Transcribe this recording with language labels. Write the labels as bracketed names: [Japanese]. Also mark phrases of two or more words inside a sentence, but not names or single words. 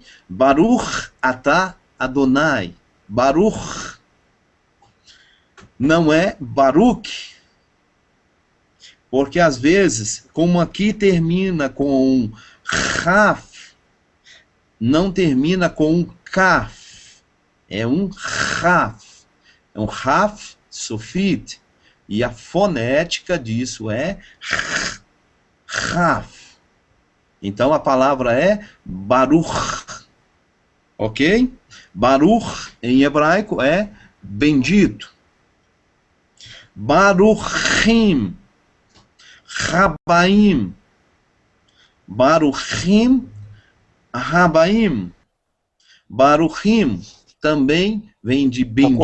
[Hebrew] ברוך אתה אדוני, ברוך, [Portuguese] não é Baruch, porque às vezes, como aqui termina com um Raf, não termina com um Kaf, é um Raf, é um Raf Sofit. E a fonética disso é Raf. Então a palavra é Baruch. Ok? Baruch em hebraico é bendito. [Hebrew] ברוכים. רבים. ברוכים. רבים. [Portuguese] Baruchim também vem de bendito.